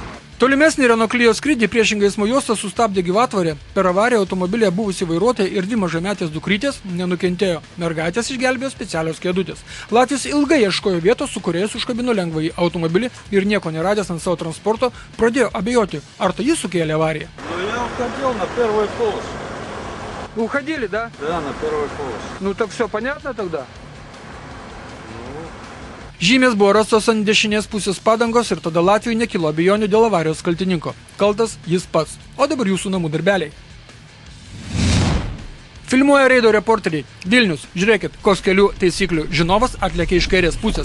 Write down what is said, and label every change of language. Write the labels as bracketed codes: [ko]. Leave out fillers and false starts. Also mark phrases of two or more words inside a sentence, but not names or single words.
[lt] Tolimesnį Renault Clio skrydį priešingai eismo juostą sustabdė gyvatvorė. Per avariją automobilyje buvusi vairuotoja ir 2 mažametės dukrytės nenukentėjo. Mergaitės išgelbėjo specialios kėdutės. Latvis ilgai ieškojo vietos, su kurioje užkabino lengvąjį automobilį ir nieko neradęs ant savo transporto pradėjo abejoti, ar tai jis sukėlė avariją. [ru] Ну, я уходил на 1 полос. Уходили, да? Да, на 1 полос. Ну так все понятно тогда? [lt] Žymės buvo rastos ant dešinės pusės padangos ir tada Latvijui nekilo abejonių dėl avarijos kaltininko. Kaltas jis pats. O dabar jūsų namų darbeliai. Filmuoja reido reporteriai. Vilnius, žiūrėkit, koks kelių taisyklių žinovas atlėkė iš kairės pusės.